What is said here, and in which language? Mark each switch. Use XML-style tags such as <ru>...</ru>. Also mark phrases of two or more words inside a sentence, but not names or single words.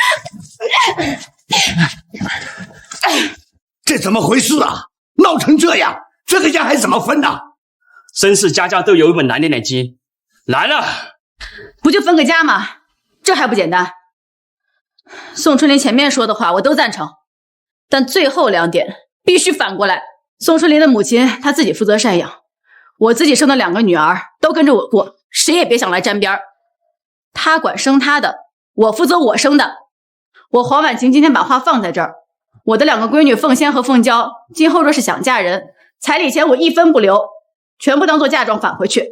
<zh>这怎么回事啊？闹成这样，这个家还怎么分呢？真是家家都有一本难念的经。来了，不就分个家吗？这还不简单？宋春莲前面说的话我都赞成，但最后2点必須反過來。宋春蓮的母親她自己負責贍養，我自己生的2個女兒都跟着我過，誰也別想來沾邊兒。她管生她的，我負責我生的。我黃婉晴今天把話放在這兒，我的2個閨女鳳仙和鳳嬌，今後若是想嫁人，彩禮錢我1分不留，全部當做嫁妝返回去。</zh>